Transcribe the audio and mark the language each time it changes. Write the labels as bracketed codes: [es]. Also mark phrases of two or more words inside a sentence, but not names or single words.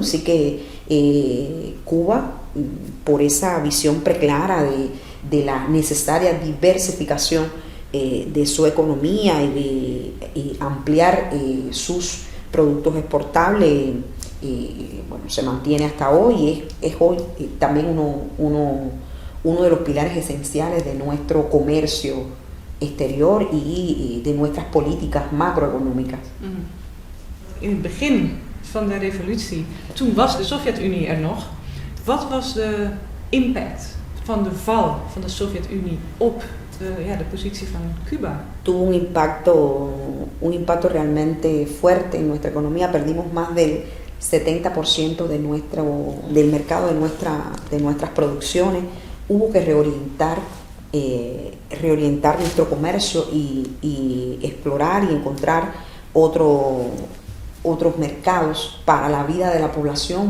[es] Así que Cuba, por esa visión preclara de la necesaria diversificación de su economía y de ampliar sus productos exportables, se mantiene hasta hoy. Es hoy también uno de los pilares esenciales de nuestro comercio exterior y de nuestras políticas macroeconómicas. [nl] In het begin van de revolutie, toen was de Sovjet-Unie er nog. Wat was de impact van de val van de Sovjet-Unie op de positie van Cuba? [es] Tuvo un impacto realmente fuerte en nuestra economía. Perdimos más del 70% del mercado de nuestras producciones. Hubo que reorientar nuestro comercio y explorar y encontrar otros mercados para la vida de la población.